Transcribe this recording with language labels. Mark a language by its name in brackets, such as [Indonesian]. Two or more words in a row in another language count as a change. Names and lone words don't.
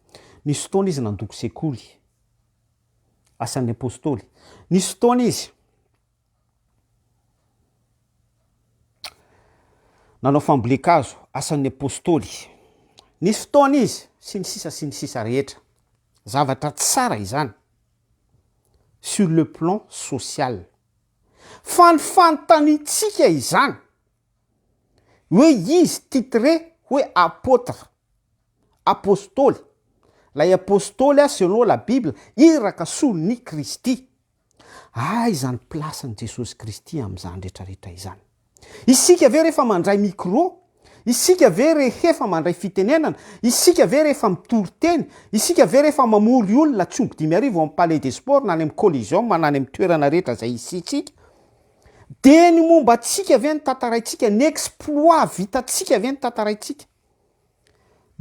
[Malagasy] Nisy fotoana izy nandoko sekoly asan'ny apôstôly, nisy fotoana izy nanao fambolekazo asan'ny apôstôly, nisy fotoana izy sy ny sisa rehetra. Zavatra tsara izany [French] sur le plan social. [Malagasy] Fanofantanitsika izany hoe izy titré hoe apôtre, apôstôly. Lay apôstôly a [French] selon la Bible [Malagasy] iraka solon'ny Kristy. Izany plasan'i Jesosy Kristy amin'izany rehetrarehetra izany. Isika ve rehefa mandray micro, isika ve rehefa mandray fitenenana, isika ve rehefa mitory-teny, isika ve rehefa mamory olona tsy omby 5,000 amin'ny [French] palais des sports [Malagasy] na any amin'ny coliseum na any amin'ny toerana rehetra zay isitsika, de ny momba atsika ve ny tantaraitsika, ny exploit vitatsika ve ny tantaraitsika.